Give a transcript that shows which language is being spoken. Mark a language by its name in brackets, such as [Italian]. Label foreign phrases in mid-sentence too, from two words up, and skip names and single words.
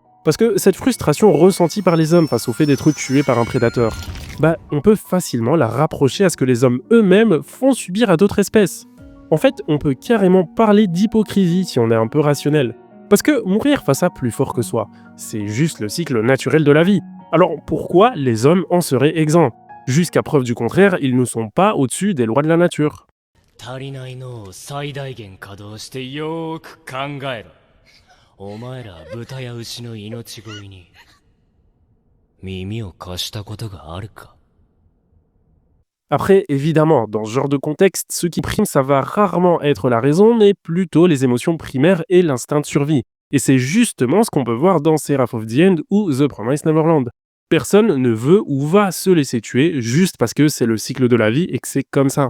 [French] Parce que cette frustration ressentie par les hommes face au fait d'être tués par un prédateur, on peut facilement la rapprocher à ce que les hommes eux-mêmes font subir à d'autres espèces. En fait, on peut carrément parler d'hypocrisie si on est un peu rationnel. Parce que mourir face à plus fort que soi, c'est juste le cycle naturel de la vie. Alors pourquoi les hommes en seraient exempts? Jusqu'à preuve du contraire, ils ne sont pas au-dessus des lois de la nature. [Japanese] 足りない脳を最大限稼働してよーく考えろ。お前ら豚や牛の命乞いに耳を貸したことがあるか？ [French] Après, évidemment, dans ce genre de contexte, ce qui prime, ça va rarement être la raison, mais plutôt les émotions primaires et l'instinct de survie. Et c'est justement ce qu'on peut voir dans Seraph of the End ou The Promised Neverland. Personne ne veut ou va se laisser tuer juste parce que c'est le cycle de la vie et que c'est comme ça.